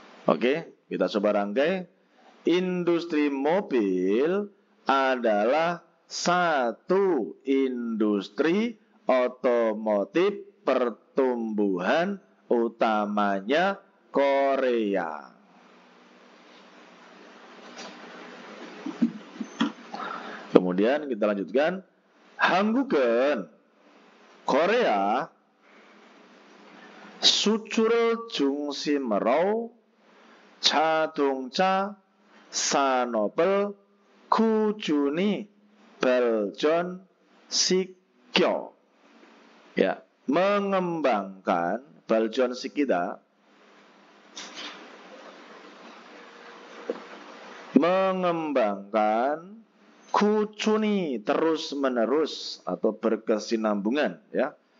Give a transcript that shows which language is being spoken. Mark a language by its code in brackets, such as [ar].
[id] Oke, kita coba rangkai. Industri mobil adalah satu industri otomotif pertumbuhan utamanya Korea. Kemudian kita lanjutkan. [ko] 한국은 Korea 수출 중심으로 자동차 산업을 꾸준히 발전시켜. [id] Ya, mengembangkan 발전시키다. Mengembangkan 꾸준히 terus menerus atau berkesinambungan ya.